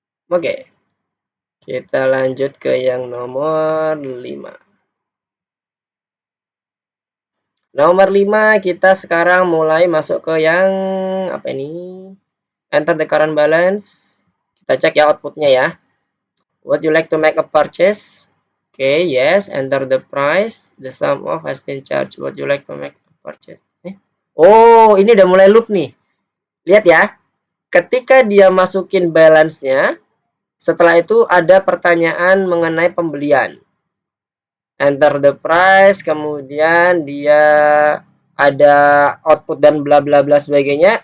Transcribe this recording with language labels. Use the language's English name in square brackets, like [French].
[Indonesian] Oke. Kita lanjut ke yang nomor 5. Nomor 5 kita sekarang mulai masuk ke yang apa ini? [English] Enter the current balance. [Indonesian] Kita cek ya outputnya ya. [English] Would you like to make a purchase? Okay, yes. Enter the price. The sum of has been charged. Would you like to make a purchase? [Indonesian] Oh, ini udah mulai loop nih. Lihat ya. Ketika dia masukin balance-nya, setelah itu ada pertanyaan mengenai pembelian. [English] Enter the price, [Indonesian] kemudian dia ada output dan bla bla bla sebagainya.